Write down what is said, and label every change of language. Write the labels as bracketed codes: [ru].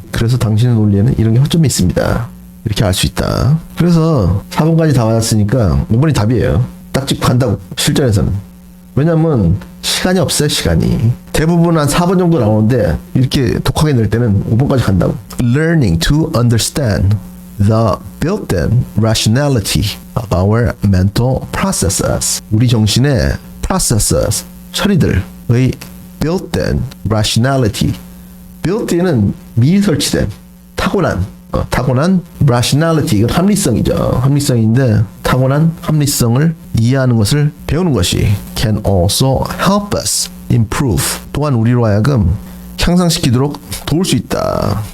[ko] 그래서 당신의 논리에는 이런 게 허점이 있습니다, 이렇게 알 수 있다. 그래서 4번까지 다 맞았으니까 5번이 답이에요. 딱 찍고 간다고, 실전에서는. 왜냐면 시간이 없어요. 시간이 대부분 한 4번 정도 나오는데 이렇게 독하게 낼 때는 5번까지 간다고. [en] Learning to understand the built-in rationality of our mental processes, [ko] 우리 정신의 processes, 처리들의 built-in rationality. built-in은 미리 설치된 타고난 rationality, 이건 합리성이죠. 합리성인데 타고난 합리성을 이해하는 것을 배우는 것이 [en] can also help us improve, [ko] 또한 우리로 하여금 향상시키도록 도울 수 있다.